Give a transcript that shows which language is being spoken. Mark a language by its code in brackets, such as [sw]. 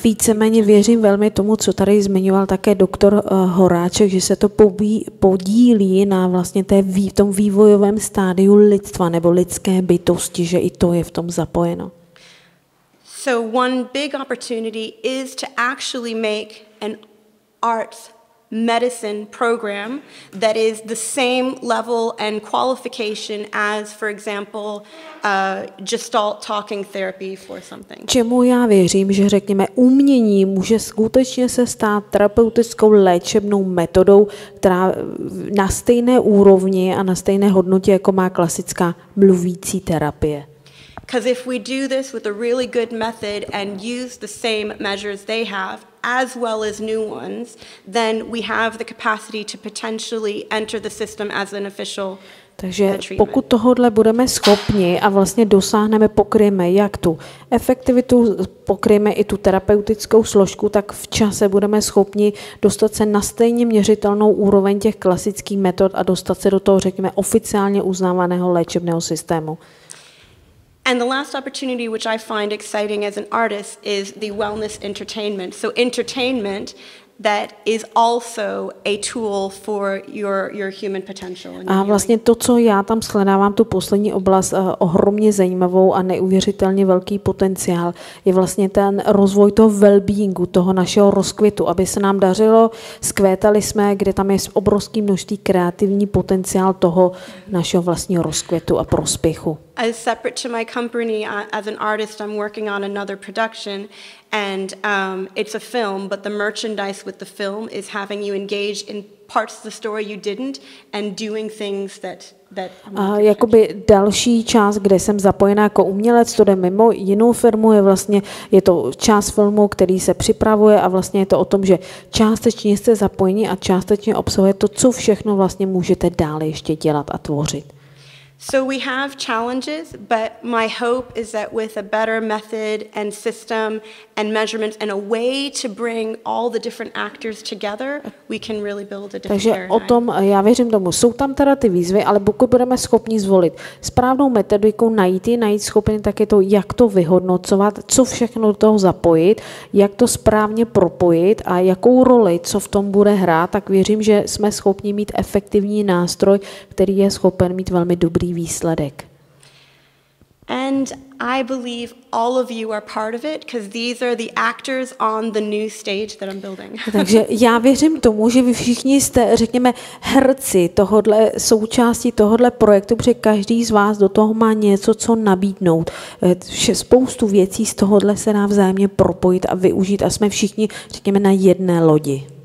[cs] Víceméně věřím velmi tomu, co tady zmiňoval také doktor Horáček, že se to podílí na vlastně tom vývojovém stádiu lidstva nebo lidské bytosti, že i to je v tom zapojeno. [en] So one big opportunity is to actually make an arts medicine program that is the same level and qualification as, for example, gestalt talking therapy for something. [cs] Čemu já věřím, že řekněme umění může skutečně se stát terapeutickou léčebnou metodou, která na stejné úrovni a na stejné hodnotě, jako má klasická mluvící terapie. [en] Because if we do this with a really good method and use the same measures they have, as well as new ones, then we have the capacity to potentially enter the system as an official [cs] Takže pokud tohodle budeme schopni a vlastně dosáhneme, pokryjeme jak tu efektivitu, pokryjeme i tu terapeutickou složku, tak v čase budeme schopni dostat se na stejně měřitelnou úroveň těch klasických metod a dostat se do toho, řekněme, oficiálně uznávaného léčebného systému. [en] And the last opportunity, which I find exciting as an artist, is the wellness entertainment. So entertainment that is also a tool for your human potential. [cs] A vlastně to, co já tam shledávám, tu poslední oblast ohromně zajímavou a neuvěřitelně velký potenciál, je vlastně ten rozvoj toho well-beingu, toho našeho rozkvětu, aby se nám dařilo, zkvétali jsme, kde tam je obrovský množství kreativní potenciál toho našeho vlastního rozkvětu a prospěchu. [en] As separate to my company, as an artist, I'm working on another production, and it's a film, but the merchandise with the film is having you engage in parts of the story you didn't and doing things that [cs] jakoby další část, kde jsem zapojená jako umělec, to jde mimo jinou firmu, je to část filmu, který se připravuje a vlastně je to o tom, že částečně jste zapojeni a částečně obsahuje to, co všechno vlastně můžete dále ještě dělat a tvořit. [en] So we have challenges, but my hope is that with a better method and system and measurements and a way to bring all the different actors together, we can really build a different paradigm. [cs] Takže o tom já věřím tomu. Jsou tam teda ty výzvy, ale pokud budeme schopni zvolit správnou metodiku, najít schopni taky to, jak to vyhodnocovat, co všechno do toho zapojit, jak to správně propojit a jakou roli, co v tom bude hrát, tak věřím, že jsme schopni mít efektivní nástroj, který je schopen mít velmi dobrý výsledek. [en] And I believe all of you are part of it, because these are the actors on the new stage that I'm building. [cs] Takže já věřím tomu, že vy všichni jste, řekněme, herci tohodle, součástí tohodle projektu, protože každý z vás do toho má něco, co nabídnout. Spoustu věcí z tohodle se dá vzájemně propojit a využít a jsme všichni, řekněme, na jedné lodi.